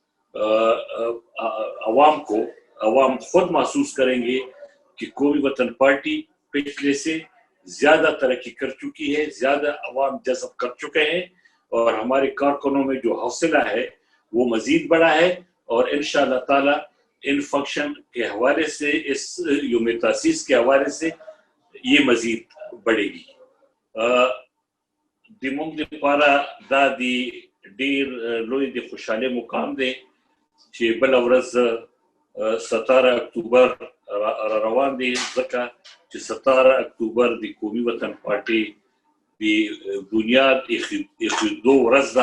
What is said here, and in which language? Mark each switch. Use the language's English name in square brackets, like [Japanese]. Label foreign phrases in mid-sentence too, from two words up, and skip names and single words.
[Urdu] عوام خود محسوس کریں گے کہ قومی وطن پارٹی پچھلے سے زیادہ ترقی کر چکی ہے، زیادہ عوام جذب کر چکے ہیں اور ہمارے کارکنوں میں جو حوصلہ ہے وہ مزید بڑا ہے، اور انشاءاللہ تعالی ان فنکشن کے حوالے سے، اس یوم تاسیس کے حوالے سے یہ مزید بڑھے گی. [Pashto] د موږ لپاره دا د ډیر لوی د خوشاله مقام دی چې بل ورځ 17 اکتوبر را روان دي، ځکه چې 17 اکتوبر د قومي وطن پارټي د بنیاد ایښودو ورځ ده.